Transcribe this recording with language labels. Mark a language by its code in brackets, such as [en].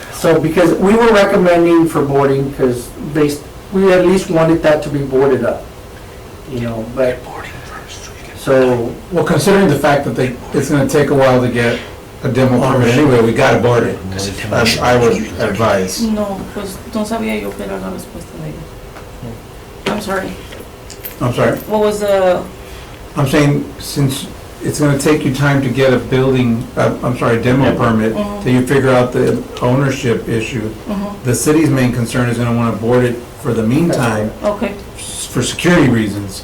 [en] So because we were recommending for boarding, because we at least wanted that to be boarded up, but. So, Well, considering the fact that it's gonna take a while to get a demo permit anyway, we gotta board it. I would advise. [es] No, pues no sabía yo que era la respuesta de ella. [en] I'm sorry. I'm sorry? What was the, I'm saying, since it's gonna take you time to get a demo permit, till you figure out the ownership issue, the city's main concern is gonna wanna board it for the meantime, okay, for security reasons,